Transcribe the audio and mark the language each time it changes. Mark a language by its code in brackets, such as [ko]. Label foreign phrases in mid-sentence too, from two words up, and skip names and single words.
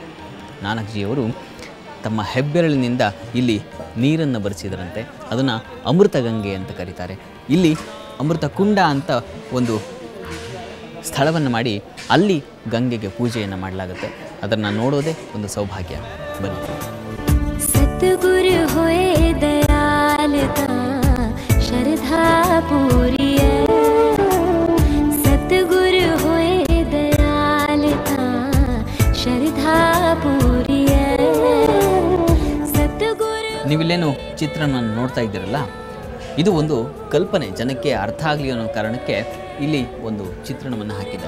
[kn] ನಾನಕ್ಜಿಯವರು ತಮ್ಮ ಹೆಬ್ಬೆರಳಿನಿಂದ ಇಲ್ಲಿ ನೀರನ್ನು ಬರೆಸಿದರಂತೆ. ಅದನ್ನು ಅಮೃತ ಗಂಗೆ ಅಂತ ಕರೀತಾರೆ. ಇಲ್ಲಿ ಅಮೃತ ಕುಂಡ ಅಂತ ಒಂದು ಸ್ಥಳವನ್ನು ಮಾಡಿ ಅಲ್ಲಿ ಗಂಗೆಗೆ ಪೂಜೆಯನ್ನು ಮಾಡಲಾಗುತ್ತೆ. ಅದನ್ನು ನೋಡೋದೇ ಒಂದು ಸೌಭಾಗ್ಯ. ಬನ್ನಿ. [pa] ਸਤਗੁਰੁ ਹੋਏ ਦਯਾਲ ਤਾ ਸ਼ਰਧਾ ਪੂਰੀ ਹੈ, ਸਤਗੁਰੁ ਹੋਏ ਦਯਾਲ ਤਾ ਸ਼ਰਧਾ ਪੂਰੀ ਹੈ, ਸਤਗੁਰੁ. [kn] ನೀವಿಲ್ಲೇನು ಚಿತ್ರನ ನೋಡ್ತಾ ಇದ್ದೀರಲ್ಲ, ಇದು ಒಂದು ಕಲ್ಪನೆ, ಜನಕ್ಕೆ ಅರ್ಥ ಆಗಲಿ ಅನ್ನೋ ಕಾರಣಕ್ಕೆ ಇಲ್ಲಿ ಒಂದು ಚಿತ್ರಣವನ್ನು ಹಾಕಿದ್ದಾರೆ.